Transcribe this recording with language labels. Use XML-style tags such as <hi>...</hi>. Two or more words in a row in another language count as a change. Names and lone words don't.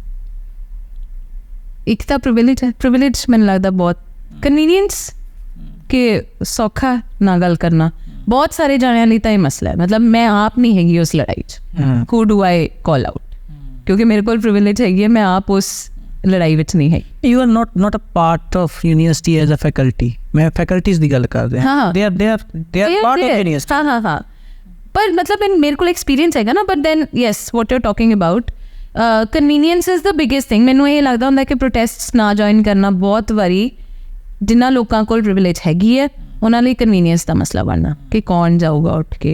<pa>ਇੱਕ ਤਾਂ ਪ੍ਰਿਵਿਲੇਜ ਹੈ, ਪ੍ਰਿਵਿਲੇਜ ਮੈਨੂੰ ਲੱਗਦਾ ਬਹੁਤ ਕਨਵੀਨੀਅੰਸ ਕਿ ਸੌਖਾ ਨਾ ਗੱਲ ਕਰਨਾ ਬਹੁਤ ਸਾਰੇ ਜਾਣਿਆਂ ਲਈ ਤਾਂ ਇਹ ਮਸਲਾ ਹੈ। ਮਤਲਬ ਮੈਂ ਆਪ ਨਹੀਂ ਹੈਗੀ ਉਸ ਲੜਾਈ 'ਚ,</pa> <en>who do I call out,</en> <pa>ਕਿਉਂਕਿ ਮੇਰੇ ਕੋਲ ਪ੍ਰਿਵਿਲੇਜ ਹੈਗੀ ਹੈ, ਮੈਂ ਆਪ ਉਸ ਲੜਾਈ ਵਿੱਚ ਨਹੀਂ ਹੈ।</pa> <en>you are not a part of university as a faculty,</en> <pa>ਮੈਂ ਫੈਕਲਟੀਜ਼ ਦੀ ਗੱਲ ਕਰ ਰਿਹਾ। ਹਾਂ</pa> <en>they are part of university।</en> <pa>ਹਾਂ ਪਰ ਮਤਲਬ ਮੇਰੇ ਕੋਲ ਐਕਸਪੀਰੀਅੰਸ ਹੈਗਾ ਨਾ,</pa> <en>but then yes what you are talking about convenience is the biggest thing.</en> <pa>ਮੈਨੂੰ ਇਹ ਲੱਗਦਾ ਹੁੰਦਾ ਕਿ ਪ੍ਰੋਟੈਸਟਸ ਨਾ ਜੁਆਇਨ ਕਰਨਾ ਬਹੁਤ ਵਾਰੀ ਜਿਨ੍ਹਾਂ ਲੋਕਾਂ ਕੋਲ ਪ੍ਰਿਵਿਲੇਜ ਹੈਗੀ ਹੈ ਉਹਨਾਂ ਲਈ ਕਨਵੀਨੀਅੰਸ ਦਾ ਮਸਲਾ ਬਣਨਾ ਕਿ ਕੌਣ ਜਾਊਗਾ ਉੱਠ ਕੇ।</pa>